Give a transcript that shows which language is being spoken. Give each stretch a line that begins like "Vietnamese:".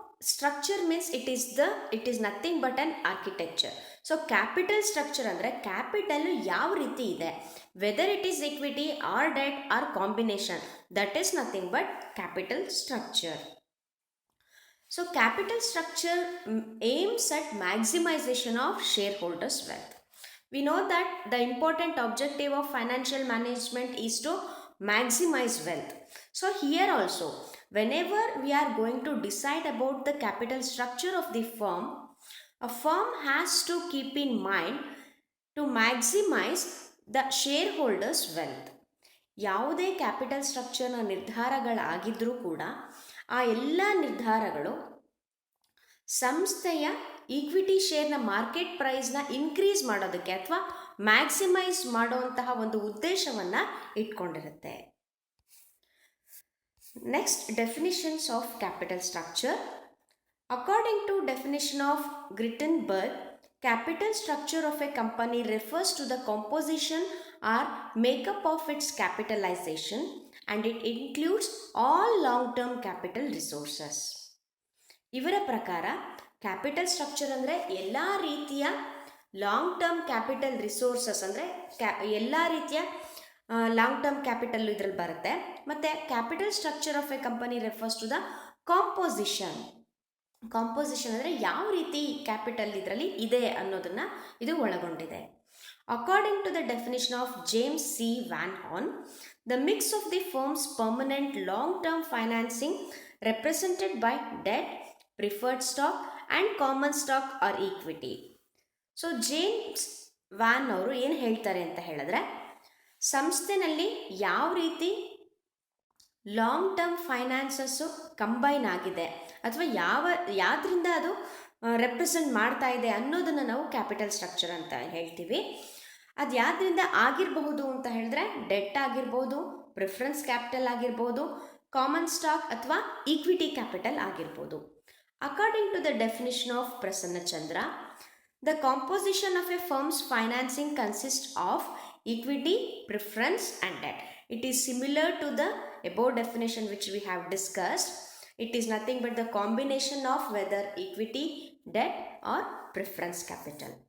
English: Structure means it is nothing but an architecture. So capital structure
Kannada: ಅಂದರೆ capital ಯಾವ ರೀತಿ ಇದೆ,
English: Whether it is equity or debt or combination, that is nothing but capital structure. So capital structure aims at maximization of shareholders' wealth. We know that the important objective of financial management is to maximize wealth. So here also, whenever we are going to decide about the capital structure of the firm, a firm has to keep in mind to maximize the shareholders' wealth.
Kannada: ಯಾವುದೇ capital ಸ್ಟ್ರಕ್ಚರ್ನ ನಿರ್ಧಾರಗಳಾಗಿದ್ದರೂ ಕೂಡ ಆ ಎಲ್ಲ ನಿರ್ಧಾರಗಳು ಸಂಸ್ಥೆಯ equity ಶೇರ್ನ market ಪ್ರೈಸ್ನ increase ಮಾಡೋದಕ್ಕೆ ಅಥವಾ maximise ಮಾಡುವಂತಹ ಒಂದು ಉದ್ದೇಶವನ್ನು ಇಟ್ಕೊಂಡಿರುತ್ತೆ.
English: Next, definitions of capital structure. According to definition of Grittenberg, capital structure of a company refers to the composition or makeup of its capitalization, and it includes all long-term capital resources.
Kannada: ಇವರ ಪ್ರಕಾರ capital structure ಅಂದರೆ ಎಲ್ಲ ರೀತಿಯ long term capital resources ಅಂದರೆ ಎಲ್ಲ ರೀತಿಯ long term capital ಇದರಲ್ಲಿ ಬರುತ್ತೆ. ಮತ್ತು
English: capital structure of a company refers to the composition
Kannada: ಅಂದರೆ ಯಾವ ರೀತಿ ಕ್ಯಾಪಿಟಲ್ ಇದರಲ್ಲಿ ಇದೆ ಅನ್ನೋದನ್ನು ಇದು ಒಳಗೊಂಡಿದೆ.
English: According to the definition of James C. Van Horn, the mix of the firm's permanent long-term financing represented by debt, preferred stock and common stock or equity.
Kannada: So James van ಅವರು ಏನು ಹೇಳ್ತಾರೆ ಅಂತ ಹೇಳಿದ್ರೆ, ಸಂಸ್ಥೆನಲ್ಲಿ ಯಾವ ರೀತಿ ಲಾಂಗ್ ಟರ್ಮ್ ಫೈನಾನ್ಸಸ್ಸು ಕಂಬೈನ್ ಆಗಿದೆ ಅಥವಾ ಯಾವ್ದ್ರಿಂದ ಅದು ರೆಪ್ರೆಸೆಂಟ್ ಮಾಡ್ತಾ ಇದೆ ಅನ್ನೋದನ್ನು ನಾವು ಕ್ಯಾಪಿಟಲ್ ಸ್ಟ್ರಕ್ಚರ್ ಅಂತ ಹೇಳ್ತೀವಿ. ಅದು ಯಾವ್ದ್ರಿಂದ ಆಗಿರಬಹುದು ಅಂತ ಹೇಳಿದ್ರೆ ಡೆಟ್ ಆಗಿರ್ಬೋದು, ಪ್ರಿಫರೆನ್ಸ್ ಕ್ಯಾಪಿಟಲ್ ಆಗಿರ್ಬೋದು, ಕಾಮನ್ ಸ್ಟಾಕ್ ಅಥವಾ ಈಕ್ವಿಟಿ ಕ್ಯಾಪಿಟಲ್ ಆಗಿರ್ಬೋದು.
English: According to the definition of Prasanna Chandra, the composition of a firm's financing consist of equity, preference and debt. It is similar to the above definition which we have discussed. It is nothing but the combination of whether equity, debt or preference capital.